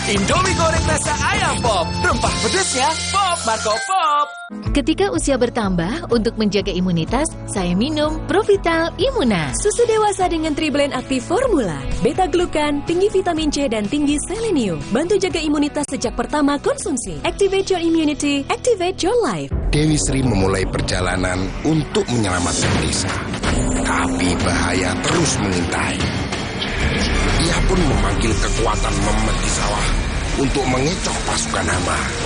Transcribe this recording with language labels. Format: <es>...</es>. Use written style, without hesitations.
<id>Indomie goreng rasa ayam pop, rempah pedasnya pop Marco Pop. Ketika usia bertambah, untuk menjaga imunitas, saya minum Provital Immuna. Susu dewasa dengan Triblend aktif formula, beta-glukan, tinggi vitamin C dan tinggi selenium. Bantu jaga imunitas sejak pertama konsumsi.</id> <en>Activate your immunity, activate your life.</en> <id>Dewi Sri memulai perjalanan untuk menyelamatkan desa. Tapi bahaya terus mengintai. Ia pun memanggil kekuatan Memet di sawah untuk mengecoh pasukan hama.</id>